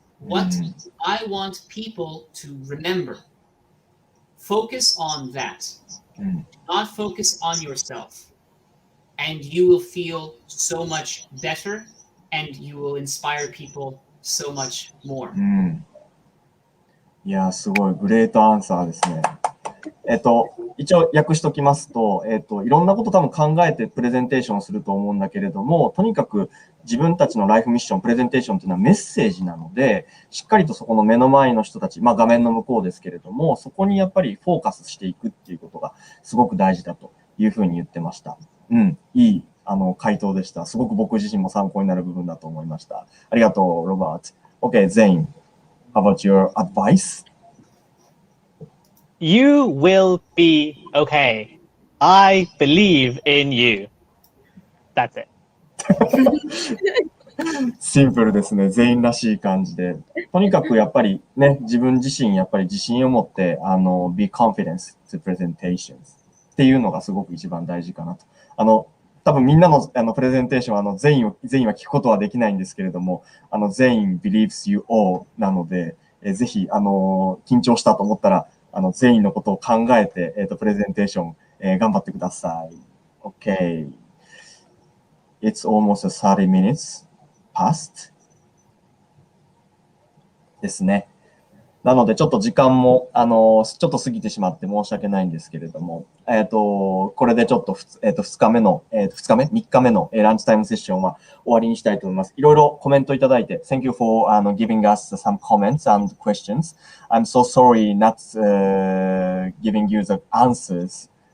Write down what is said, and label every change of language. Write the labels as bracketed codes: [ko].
[en] What do I want people to remember? Focus on that. Do not focus on yourself. And you will feel so much better and you will inspire people so much more. [ja] いや、すごい、グレートアンサーですね。一応訳しときますと、いろんなこと多分考えてプレゼンテーションすると思うんだけれども、とにかく自分たちのライフミッション、プレゼンテーションというのはメッセージなので、しっかりとそこの目の前の人たち、まあ画面の向こうですけれども、そこにやっぱりフォーカスしていくっていうことがすごく大事だというふうに言ってました。いい、回答でした。すごく僕自身も参考になる部分だと思いました。ありがとう、ロバート。 [en] Okay, Zane, how about your advice? You will be okay. I believe in you. That's it. [ja] シンプルですね。全員らしい感じで。とにかくやっぱりね、自分自身やっぱり自信を持って、 be confident to presentations っていうのがすごく一番大事かなと。多分みんなのプレゼンテーションは全員は聞くことはできないんですけれども、全員 believes you all なので、ぜひ、緊張したと思ったら、全員のことを考えて、プレゼンテーション、頑張ってください。 [en] Okay. It's almost 30 minutes past ですね。 [ja] なので、ちょっと時間も、ちょっと過ぎてしまって申し訳ないんですけれども、これでちょっと、3日目のランチタイムセッションは終わりにしたいと思います。 [en] いろいろコメントいただいて、 Thank you for giving us some comments and questions. I'm so sorry not giving you the answers.